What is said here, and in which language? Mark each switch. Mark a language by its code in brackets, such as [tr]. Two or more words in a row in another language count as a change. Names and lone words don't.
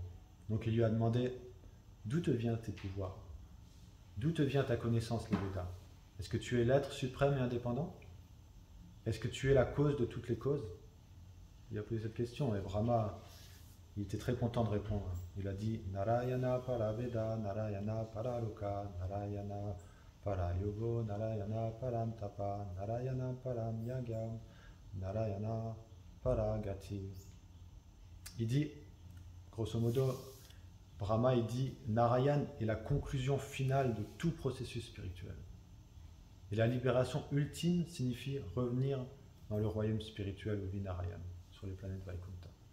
[fr] Donc il lui a demandé: d'où te viennent tes pouvoirs? D'où te vient ta connaissance, les Védas? Est-ce que tu es l'être suprême et indépendant? Est-ce que tu es la cause de toutes les causes? Il a posé cette question et Brahma, il était très content de répondre. Il a dit: [sa] नारायण परा वेदा, नारायण परा लोका, नारायण परा योगा, नारायण परं तपः, नारायण परं यज्ञः, नारायण परा गतिः. [fr] Il dit, grosso modo, Brahma, il dit: Narayan est la conclusion finale de tout processus spirituel. Et la libération ultime signifie revenir dans le royaume spirituel au Vinarayan, sur les planètes Vaikuntha.